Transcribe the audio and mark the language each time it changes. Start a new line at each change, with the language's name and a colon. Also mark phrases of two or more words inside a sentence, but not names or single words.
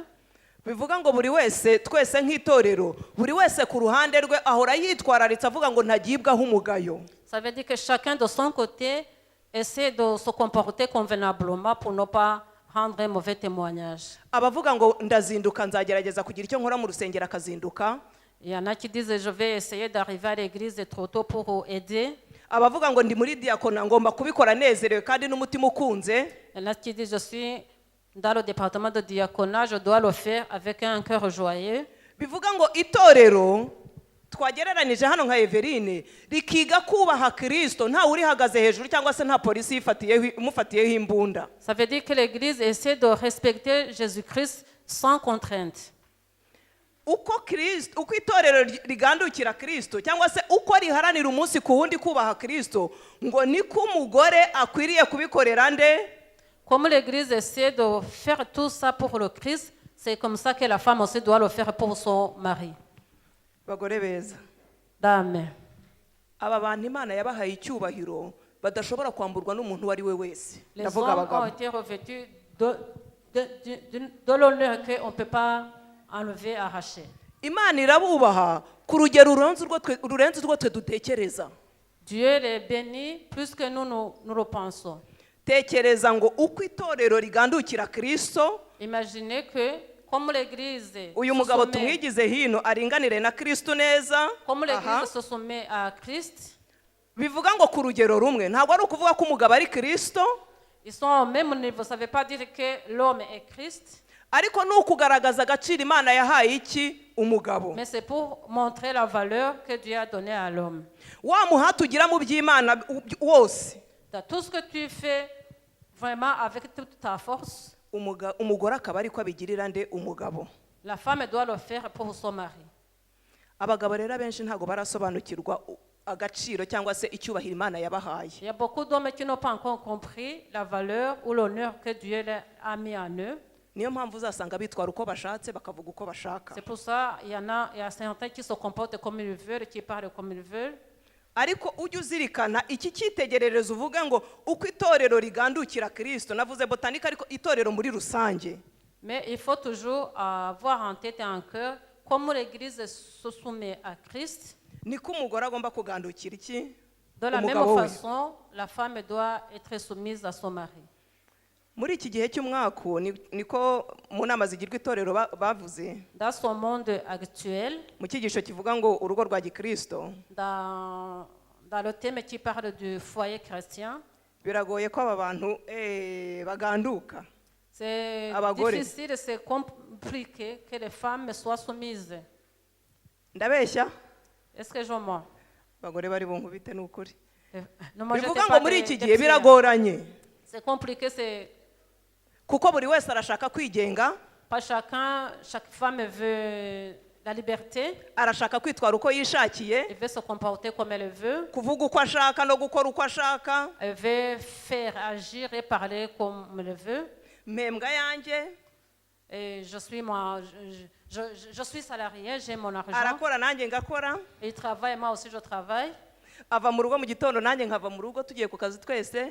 Kinyarwanda: bivuga ngo buri wese, twese nk'itorero, buri wese ku ruhande rwe ahora yitwararitse avuga ngo ntagibwaho umugayo.
French: Ça veut dire que chacun de son côté essaie de se comporter convenablement pour ne pas rendre un mauvais témoignage.
Kinyarwanda: Abavuga ngo ndazinduka nzagerageza kugira icyo nkora mu rusengero akazinduka.
French: Il y en a qui disent je vais essayer d'arriver à l'église trop tôt pour aider.
Kinyarwanda: Abavuga ngo ndi muri diakona ngomba kubikora nezerewe kandi n'umutima ukunze.
French: Il y en a qui disent je suis dans le département de diaconat, je dois le faire avec un cœur joyeux.
Kinyarwanda: Bivuga ngo itorero twagereranije hano nka Everine rikiga kubaha Kristo, nta uri hagaze hejuru cyangwa se nta polisi imufatiyeho imbunda.
French: Ça veut dire que l'église essaie de respecter Jésus-Christ sans contrainte.
Kinyarwanda: Uko itorero rigandukira Kristo cyangwa se uko riharanira umunsi ku wundi kubaha Kristo, ngo niko umugore akwiriye kubikorera nde.
French: Comme l'église essaie de faire tout ça pour le Christ, c'est comme ça que la femme aussi doit le faire pour son mari.
Kinyarwanda: Bagore beza, Amen. aba bantu Imana yabahaye icyubahiro badashobora kwamburwa n'umuntu uwo ari we wese.
French: Les hommes ont été revêtus de l'honneur qu'on ne peut pas enlever, arracher.
Kinyarwanda: Imana irabubaha ku rugero rurenze urwo twe dutekereza.
French: Dieu les bénit plus que nous le pensons.
Kinyarwanda: Tekereza ngo uko itorero rigandukira Kristo.
French: Imaginez que comme l'église
Kinyarwanda: uyu mugabo tumwigize hino aringanire na Kristo neza.
French: Comme l'église se soumet à Christ.
Kinyarwanda: Bivuga ngo ku rugero rumwe, ntabwo ari ukuvuga ko umugabo ari Kristo.
French: Ils sont au même niveau, ça ne veut pas dire que l'homme est Christ.
Kinyarwanda: Ariko ni ukugaragaza agaciro Imana yahaye iki umugabo.
French: Mais c'est pour montrer la valeur que Dieu a donnée à l'homme.
Kinyarwanda: Wa muhati ugira mu by'Imana wose.
French: Dans tout ce que tu fais vraiment avec toute ta force,
Kinyarwanda: umugore akaba ariko abigirira nde umugabo.
French: La femme doit le faire pour son mari.
Kinyarwanda: Abagabo rero benshi ntago barasobanukirwa agaciro cyangwa se icyubahiro Imana yabahaye.
French: Il y a beaucoup d'hommes qui n'ont pas encore compris la valeur ou l'honneur que Dieu a mis en eux.
Kinyarwanda: Niyo mpamvu uzasanga bitwara uko bashatse bakavuga uko bashaka.
French: C'est pour ça il y a certains qui se comportent comme ils veulent, qui parlent comme ils veulent.
Kinyarwanda: Ariko ujye uzirikana iki cyitegererezo uvuga ngo uko itorero rigandukira Kristo, navuze botanika ariko itorero muri rusange.
French: Mais il faut toujours avoir en tête et en cœur comment l'église se soumet à Christ.
Kinyarwanda: Niko umugore agomba kugandukira iki?
French: De la même façon, la femme doit être soumise à son mari.
Kinyarwanda: Muri iki gihe cy'umwaka niko mu nama zigirwa itorero bavuze.
French: Dans ce monde actuel,
Kinyarwanda: mu cyigisho kivuga ngo urugo rwa Gikristo,
French: dans le thème qui parle du foyer chrétien,
Kinyarwanda: biragoye ko aba bantu baganduka.
French: C'est difficile, c'est compliqué que les femmes soient soumises.
Kinyarwanda: Ndabeshya?
French: Est-ce que je mens?
Kinyarwanda: Bagore bari bunkubite n'ukuri. Bivuga ngo muri iki gihe biragoranye.
French: C'est compliqué, c'est
Kinyarwanda: kuko buri wese arashaka kwigenga.
French: Pas chaque femme veut la liberté.
Kinyarwanda: Arashaka kwitwara uko yishakiye.
French: Elle veut se comporter comme elle veut.
Kinyarwanda: Kuvuga uko ashaka no gukora uko ashaka.
French: Elle veut faire, agir et parler comme elle veut.
Kinyarwanda: Membwa yanjye.
French: Et je suis salarié, j'ai mon argent.
Kinyarwanda: Arakora nanjye ngakora.
French: Il travaille, moi aussi je travaille.
Kinyarwanda: Ava mu rugo mu gitondo nanjye nkava mu rugo tugiye ku kazi twese.